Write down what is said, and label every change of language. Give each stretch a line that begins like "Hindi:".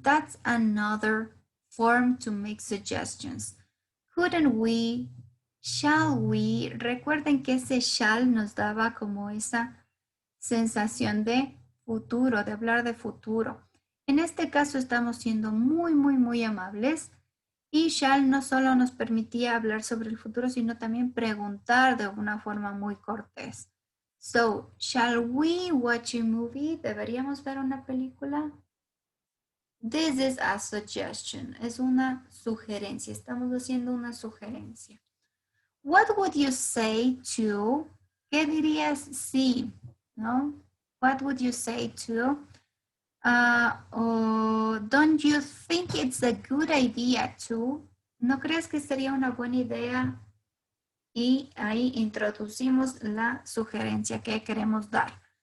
English: That's another form to make suggestions. Couldn't we? Shall we?
Spanish: Recuerden que ese shall nos daba como esa sensación de futuro, de hablar de futuro. En este caso estamos siendo muy amables y shall no solo nos permitía hablar sobre el futuro, sino también preguntar de una forma muy cortés.
English: So, shall we watch a movie?
Spanish: ¿Deberíamos ver una película?
English: This is a suggestion.
Spanish: Es una sugerencia. Estamos haciendo una sugerencia.
English: What would you say to?
Spanish: ¿Qué dirías si?
English: ¿No? What would you say to? Don't you think it's a good idea to?
Spanish: ¿No crees que sería una buena idea? Y ahí introducimos la sugerencia que queremos dar.